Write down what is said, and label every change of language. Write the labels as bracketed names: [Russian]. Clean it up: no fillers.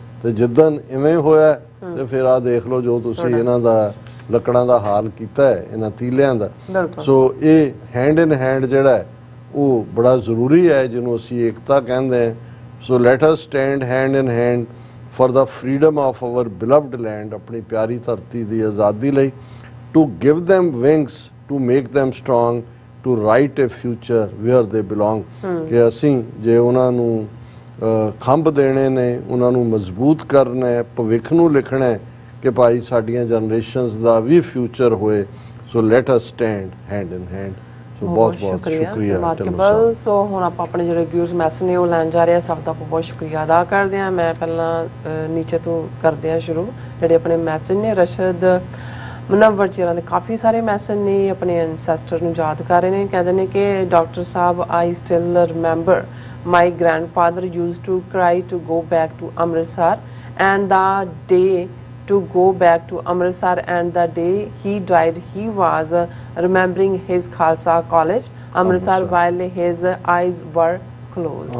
[Punjabi] ਤੇ ਜਿੱਦਣ ਇਵੇਂ ਹੋਇਆ ਤੇ ਫਿਰ ਆ ਦੇਖ ਲਓ ਜੋ ਤੁਸੀਂ ਇਹਨਾਂ ਦਾ ਲੱਕੜਾਂ ਦਾ ਹਾਲ ਕੀਤਾ ਹੈ, ਇਹਨਾਂ ਤੀਲਿਆਂ ਦਾ। ਸੋ ਇਹ [English] hand in hand [Punjabi] ਜਿਹੜਾ ਉਹ ਬੜਾ ਜ਼ਰੂਰੀ ਹੈ, ਜਿਹਨੂੰ ਅਸੀਂ ਏਕਤਾ ਕਹਿੰਦੇ ਹਾਂ। [English] so let us stand hand in hand for the freedom of our beloved land, [Punjabi] ਆਪਣੀ ਪਿਆਰੀ ਧਰਤੀ ਦੀ ਆਜ਼ਾਦੀ ਲਈ। [English] to give them wings, to make them strong, to write a future where they belong। [Punjabi] ਕਿ ਅਸੀਂ ਜੇ ਉਹਨਾਂ ਨੂੰ ਖੰਭ ਦੇਣੇ ਨੇ, ਉਹਨਾਂ ਨੂੰ ਮਜ਼ਬੂਤ ਕਰਨਾ ਹੈ, ਭਵਿੱਖ ਨੂੰ ਲਿਖਣਾ ਹੈ ਕਿ ਭਾਈ ਸਾਡੀਆਂ ਜਨਰੇਸ਼ਨਸ ਦਾ ਵੀ ਫਿਊਚਰ ਹੋਏ। [English] So let us stand hand in hand. So [Punjabi] ਬਹੁਤ ਸ਼ੁਕਰੀਆ। ਸੋ ਹੁਣ ਆਪਾਂ ਆਪਣੇ ਜਿਹੜੇ ਵਿਊਅਰਸ ਮੈਸੇਜ ਨੇ ਉਹ ਲੈਣ ਜਾ ਰਹੇ ਹਾਂ। ਸਭ ਦਾ ਬਹੁਤ ਸ਼ੁਕਰੀਆ ਅਦਾ ਕਰਦੇ ਹਾਂ। ਮੈਂ ਪਹਿਲਾਂ ਨੀਚੇ ਤੋਂ ਕਰਦੇ ਹਾਂ ਸ਼ੁਰੂ। ਜਿਹੜੇ ਆਪਣੇ ਮੈਸੇਜ ਨੇ, ਰਸ਼ਦ ਮੁਨੱਵਰ ਜੀ ਦੇ ਕਾਫੀ ਸਾਰੇ ਮੈਸੇਜ ਨੇ, ਆਪਣੇ ਐਨਸੈਸਟਰ ਨੂੰ ਯਾਦ ਕਰ ਰਹੇ ਨੇ। ਕਹਿੰਦੇ ਨੇ ਕਿ doctor Sahib, [English] I still remember my grandfather used to cry to go back to Amritsar, and the day to go back to Amritsar, and the day he died he was remembering his Khalsa College Amritsar while his eyes were closed.